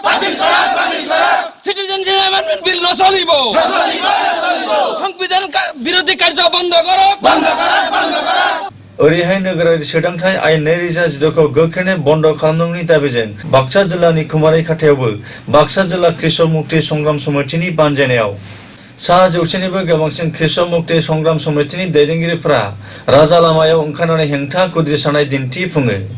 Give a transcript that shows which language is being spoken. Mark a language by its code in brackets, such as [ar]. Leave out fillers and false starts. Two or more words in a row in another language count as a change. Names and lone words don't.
[as] সিটিজেনশিপ এমেন্ডমেন্ট বিল নচলিব। সংবিধান বিৰোধী কাৰ্য বন্ধ কৰক। [brx] ओरैहाय नोगोरारि सोलोंथाइ आयेन 2016 खौ गोख्रैनो बन्द खालामनांगौनि दाबिजों बाक्सा जिल्लानि कुमारी खाथायावबो बाक्सा जिल्ला कृषक मुक्ति संग्राम समितिनि बानजायनायाव सा 100निबो गोबांसिन कृषक मुक्ति संग्राम समितिनि दैदेनगिरिफोरा राजा लामायाव ओंखारनानै हेंथा खुद्रिसारनाय दिन्थिफुङो।